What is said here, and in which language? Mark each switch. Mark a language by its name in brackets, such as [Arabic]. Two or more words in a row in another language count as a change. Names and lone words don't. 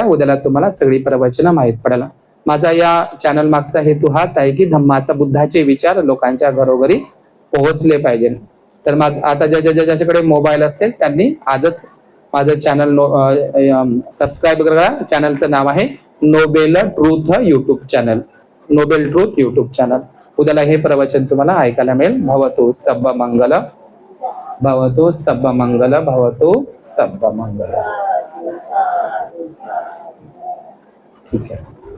[Marathi] उद्याला तुम्हाला सगळी प्रवचनं माहीत पडेल. माझा या चॅनल मागचा हेतू हाच आहे की धम्माचा, बुद्धाचे विचार लोकांच्या घरोघरी पोहोचले पाहिजे. तर आता ज्याच्याकडे मोबाईल असेल त्यांनी आजच माझं चॅनल सबस्क्राईब करा. चॅनलचं नाव आहे नोबेल ट्रूथ युट्यूब चॅनल, नोबेल ट्रूथ युट्यूब चॅनल. उद्याला हे प्रवचन तुम्हाला ऐकायला मिळेल. [Pali] भवतु सब्ब मंगल, भवतु सब्ब मंगल, भवतु सब्ब मंगल. [Marathi] ठीक आहे.